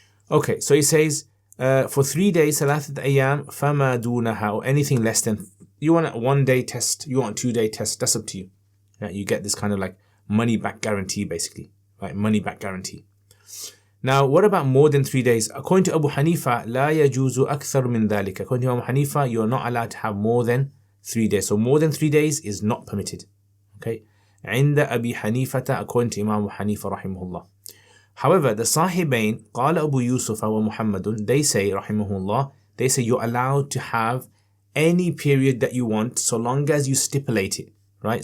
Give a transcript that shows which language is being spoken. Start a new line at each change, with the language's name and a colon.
English: Okay, so he says for 3 days,
Arabic: ثلاثة أيام فما دونها,
English: or anything less than, you want a 1 day test, you want a 2 day test, that's up to you. Right? You get this kind of like money back guarantee basically, right? Money back guarantee. Now, what about more than 3 days? According to Abu Hanifa,
Arabic: لا يجوز أكثر من ذلك.
English: According to Abu Hanifa, you are not allowed to have more than 3 days. So more than 3 days is not permitted. Okay.
Arabic: عند أبي حنيفة,
English: according to Imam Abu Hanifa rahimahullah. However, the Sahibain,
Arabic: قال أبو يوسف ومحمد,
English: they say rahimahullah, they say you're allowed to have any period that you want so long as you stipulate it. Right?